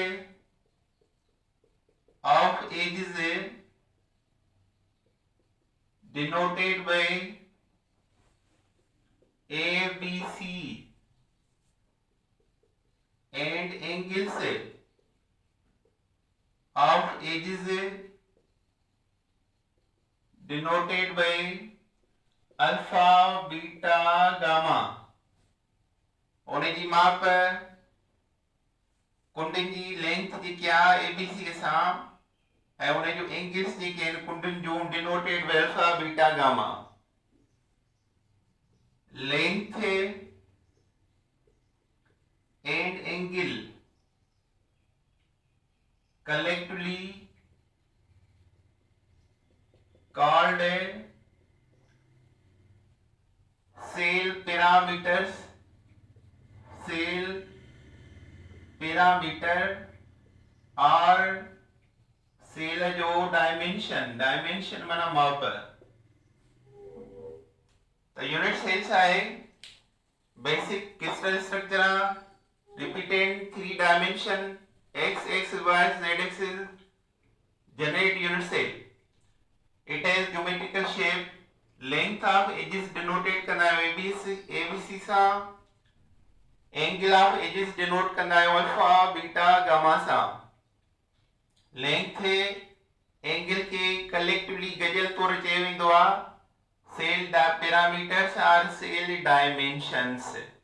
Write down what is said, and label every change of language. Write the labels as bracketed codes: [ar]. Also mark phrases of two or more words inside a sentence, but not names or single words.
[en] of edges denoted by A, B, C, and angles of edges denoted by alpha, beta, गामा। [sd] उनजी माप कुंडनि जी लेंथ जेकी आहे ABC के सां ऐं उन जो एंगल्स जेके आहिनि कुंडनि जूं [en] denoted by alpha, beta, gamma. length and angle collectively called cell parameter [sd] और सेल जो डायमेंशन माना माप। तो यूनिट सेल छा आहे? [en] basic crystal structure repeated 3 dimension x axis, y axis, z axis generate unit cell। it has geometrical shape, length of edges denoted [sd] कंदा आहियूं [en] ABC सां, angle of edges denote [sd] कंदा आहियूं [en] alpha, beta, gamma सां। length angle [sd] के कलेक्टिवली गजल तौर चयो वेंदो आहे [en] cell parameters or cell dimensions.